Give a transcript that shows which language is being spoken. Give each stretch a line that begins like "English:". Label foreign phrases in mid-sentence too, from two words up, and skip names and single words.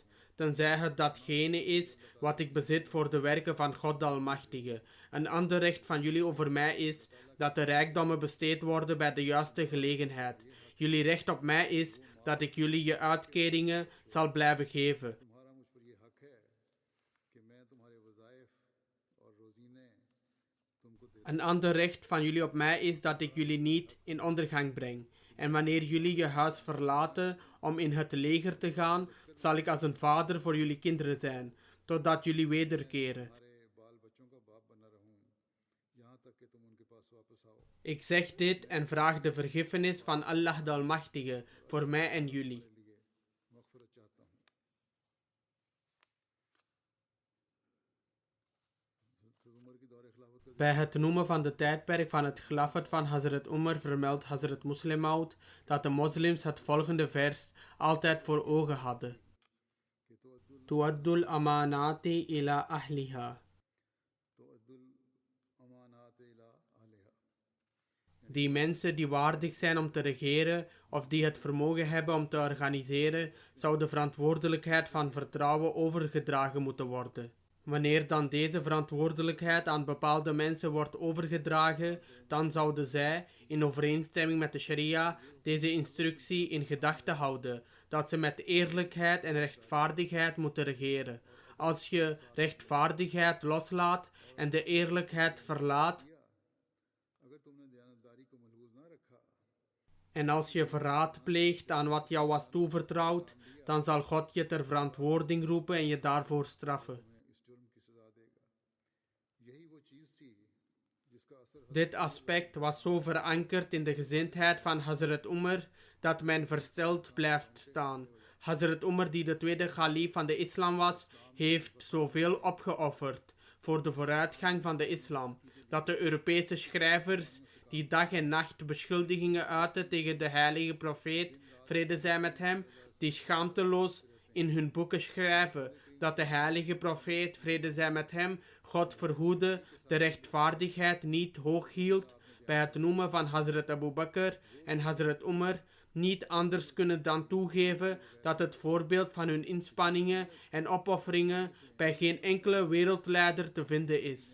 Dutch: Tenzij het datgene is wat ik bezit voor de werken van God de Almachtige. Een ander recht van jullie over mij is dat de rijkdommen besteed worden bij de juiste gelegenheid. Jullie recht op mij is dat ik jullie je uitkeringen zal blijven geven.
Urdu: تمہارا مجھ پر یہ حق ہے کہ میں تمہارے وظائف اور روزینے تم کو دے
Dutch: Een ander recht van jullie op mij is dat ik jullie niet in ondergang breng. En wanneer jullie je huis verlaten om in het leger te gaan, zal ik als een vader voor jullie kinderen zijn, totdat jullie wederkeren.
Urdu: تمہارے بال بچوں کا باپ بنا رہوں یہاں تک کہ تم ان کے پاس واپس آؤ
Dutch: Ik zeg dit en vraag de vergiffenis van Allah de Almachtige voor mij en jullie.
Urdu: لیے مغفرت چاہتا ہوں حضرت عمر کی دور خلافت کا
Dutch: Bij het noemen van de tijdperk van het khilafat van Hazrat Umar vermeldt Hazrat Muslim Maud dat de moslims het volgende vers altijd voor ogen hadden.
Arabic: تؤدوا الأمانات إلى أهلها. تؤدوا الأمانات إلى أهلها
Dutch: Die mensen die waardig zijn om te regeren of die het vermogen hebben om te organiseren, zou de verantwoordelijkheid van vertrouwen overgedragen moeten worden. Wanneer dan deze verantwoordelijkheid aan bepaalde mensen wordt overgedragen, dan zouden zij, in overeenstemming met de sharia, deze instructie in gedachten houden, dat ze met eerlijkheid en rechtvaardigheid moeten regeren. Als je rechtvaardigheid loslaat en de eerlijkheid verlaat,
Urdu: اگر تم نے دیانتداری کو ملحوظ نہ رکھا
Dutch: en als je verraad pleegt aan wat jou was toevertrouwd, dan zal God je ter verantwoording roepen en je daarvoor straffen.
Urdu: تمہیں اس جرم کی سزا دے گا یہی وہ چیز تھی جس کا اثر
Dutch: Dit aspect was zo verankerd in de gezindheid van Hazrat Umar dat men versteld blijft staan. Hazrat Umar, die de tweede khalif van de islam was, heeft zoveel opgeofferd voor de vooruitgang van de islam, dat de Europese schrijvers die dag en nacht beschuldigingen uiten tegen de heilige profeet, vrede zij met hem, die schaamteloos in hun boeken schrijven dat de heilige profeet, vrede zij met hem, God verhoede, de rechtvaardigheid niet hoog hield bij het noemen van Hazrat Abu Bakr en Hazrat Umar, niet anders kunnen dan toegeven dat het voorbeeld van hun inspanningen en opofferingen bij geen enkele wereldleider te vinden is.